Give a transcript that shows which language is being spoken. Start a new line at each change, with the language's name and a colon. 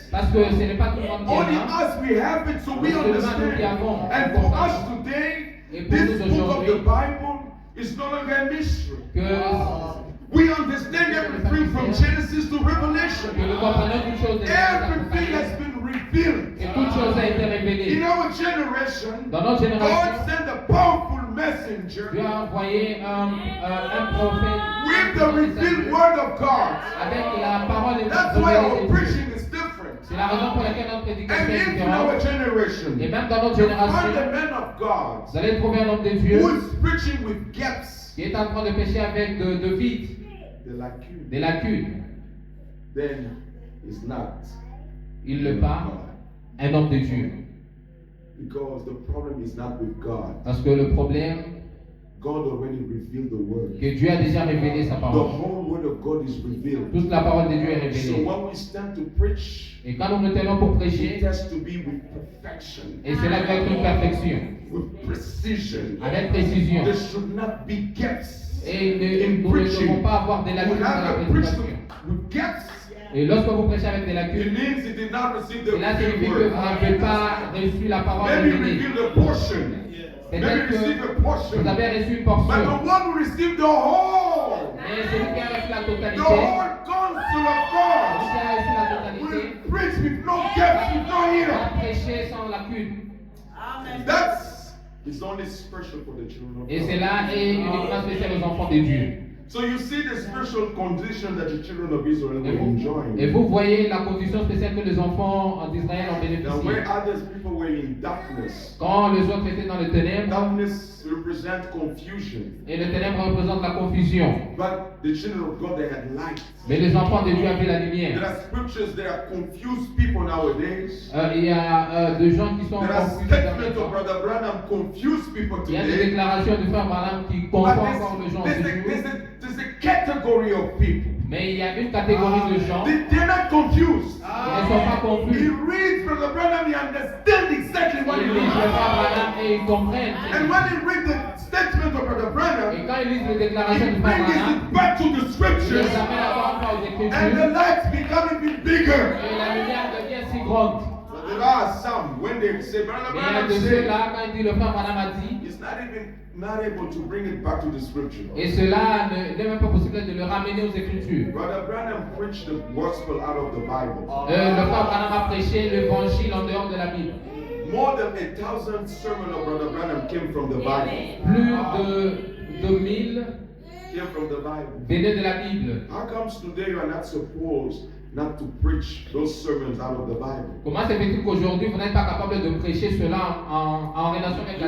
French: Parce que ce n'est pas tout le monde qui
English: Only
French: en a.
English: us we have it, so we
French: Mais seulement nous qui
English: understand.
French: avons.
English: And for us today,
French: Et pour
English: this
French: nous
English: book of the
French: aujourd'hui,
English: Bible is no longer a mystery.
French: que
English: We understand everything from Genesis to Revelation.
French: nous comprenons toutes choses de
English: Everything has
French: l'Apocalypse.
English: been revealed.
French: Et toute chose a été
English: In
French: révélée.
English: our generation,
French: Dans notre
English: God
French: génération,
English: sent a powerful
French: Dieu
English: messenger
French: a envoyé un prophète
English: with the revealed word of God.
French: avec la parole de
English: That's why our
French: Dieu.
English: preaching is different.
French: C'est la raison pour laquelle notre prédication
English: And
French: est
English: if in our
French: différente.
English: generation,
French: Et même dans notre
English: you find
French: génération,
English: a man of God
French: vous allez trouver un homme de Dieu
English: who is preaching with gaps,
French: qui est en train de pécher avec de vides,
English: the lacune,
French: des lacunes.
English: then it's not
French: Il le parle, un homme de Dieu.
English: because the problem is not with God.
French: Parce que le problème,
English: God already revealed the word.
French: que Dieu a déjà révélé sa
English: The
French: parole.
English: whole word of God is revealed.
French: Toute la parole de Dieu est
English: So
French: révélée.
English: when we stand to preach,
French: Et quand nous nous tenons pour
English: it
French: prêcher,
English: has to be with perfection,
French: et cela doit être une perfection,
English: with precision.
French: avec précision.
English: There should not be gaps.
French: Et
English: In
French: nous ne
English: preaching,
French: devons pas avoir des lacunes dans la
English: whenever preach
French: prédication.
English: with gaps,
French: Et lorsque vous prêchez avec des
English: it
French: lacunes,
English: means he did not receive the
French: cela signifie que
English: revealed
French: vous
English: word.
French: n'avez pas reçu la parole
English: Maybe
French: révélée.
English: reveal the portion. Maybe
French: Peut-être
English: receive
French: que
English: a portion.
French: vous avez reçu une
English: But
French: portion.
English: the one who received the whole,
French: Mais celui qui a reçu la
English: the
French: totalité,
English: whole counsel of
French: celui
English: God,
French: qui a reçu la
English: will
French: totalité,
English: preach with no gaps, with no
French: va
English: ear.
French: prêcher sans lacune.
English: That's is only special for the children of
French: Et
English: God.
French: cela est uniquement spécial aux enfants de Dieu.
English: So you see the special condition that the children of Israel
French: Et
English: were
French: vous,
English: enjoying.
French: et vous voyez la condition spéciale que les enfants d'Israël ont
English: Now, where
French: bénéficié.
English: others people were in darkness,
French: Quand les autres étaient dans le ténèbre,
English: darkness represents confusion.
French: et le ténèbre représente la confusion.
English: But the children of God, they had light.
French: Mais les enfants de Dieu avaient la
English: There
French: lumière.
English: are scriptures that are confused people nowadays.
French: Il y a des gens qui sont
English: There are
French: confus. dans les
English: statements of
French: temps.
English: Brother Branham confuse people
French: Il y a des
English: today.
French: déclarations de Frère Branham qui
English: But
French: confondent encore les gens
English: there's,
French: de
English: there's,
French: Dieu.
English: there's a category of people.
French: Mais il y a une catégorie de gens qui
English: They're not confused.
French: ne sont pas
English: He
French: confus.
English: reads Brother Branham, he understands exactly what he
French: Ils lisent le Frère
English: reads.
French: Branham et ils comprennent.
English: And when he reads the statement of Brother
French: Et
English: Branham,
French: quand ils lisent les
English: he
French: déclarations du Frère
English: brings
French: Branham,
English: it back to the
French: ils
English: scriptures,
French: les amènent encore aux
English: and the
French: Écritures.
English: lights become even bigger.
French: Et la lumière devient si grande.
English: But there are some, when they say, Brother
French: Mais il y a de
English: said,
French: ceux-là, quand il dit le Frère Branham a dit,
English: he's not able to bring it back to the scripture.
French: et cela n'est même pas possible de le ramener aux Écritures.
English: Brother Branham preached the gospel out of the Bible.
French: Le Frère Branham a prêché l'évangile en dehors de la Bible.
English: More than 1,000 sermons of Brother Branham came from the Bible.
French: Plus de 1000
English: Came from the Bible.
French: venaient de la Bible.
English: How comes today you are not supposed not to preach those sermons out of the Bible?
French: Comment se fait-il qu'aujourd'hui vous n'êtes pas capable de prêcher cela en relation avec la